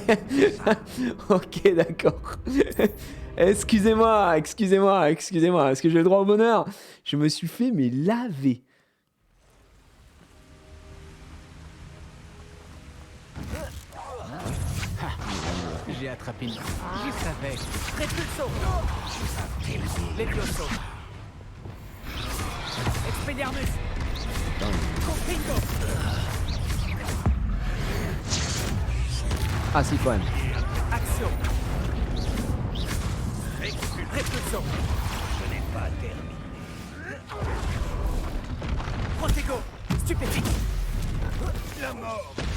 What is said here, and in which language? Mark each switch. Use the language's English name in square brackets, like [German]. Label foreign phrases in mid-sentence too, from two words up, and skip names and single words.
[French] Ok, d'accord. Excusez-moi. Est-ce que j'ai le droit au bonheur? Je me suis fait mais laver. J'ai attrapé une... J'y savais. Repulso. Levioso. Expelliarmus. Confringo. Ah si quand même. Action. Repulso. Je n'ai pas terminé. Protego. Stupéfique. La mort.